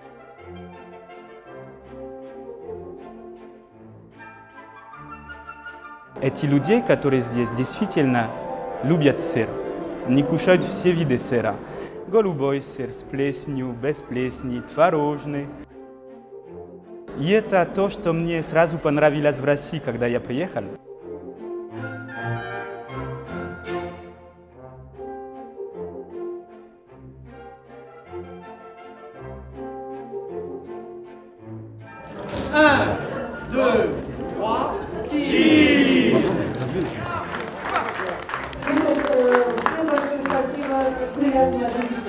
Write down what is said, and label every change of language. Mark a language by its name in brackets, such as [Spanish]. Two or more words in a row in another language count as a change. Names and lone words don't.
[Russian] Эти люди, которые здесь действительно любят сыр, они кушают все виды сыра. Голубой сыр с плесенью, без плесени, творожный. И это то, что мне сразу понравилось в России, когда я приехал. [French] Un, deux, trois, cheers! [Russian] Всем большое спасибо, приятно.